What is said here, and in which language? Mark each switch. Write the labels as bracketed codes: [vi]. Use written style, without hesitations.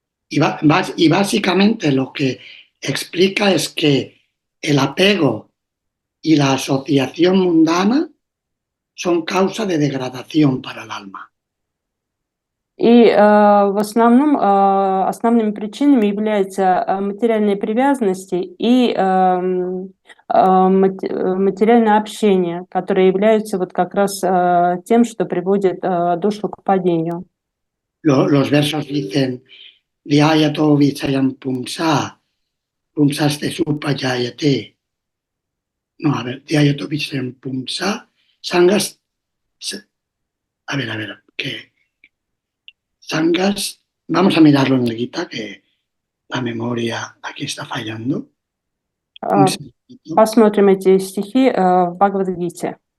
[es] Y básicamente lo que explica es que el apego y la asociación mundana son causa de degradación para el alma. [ru] И в основном основными причинами являются материальные привязанности и материальное общение, которые являются вот как раз тем, что приводит душу к падению. [es] Los versos dicen, [sa] Dhyayato vichayam pumsa, pumsaste supayayate. [es] No, a ver, [sa] Dhyayato vichayam pumsa, sangas. [es] A ver, que sangas. Vamos a mirarlo en el Gita, que la memoria aquí está fallando. [ru] Посмотрим эти стихи в Бхагавад-гите.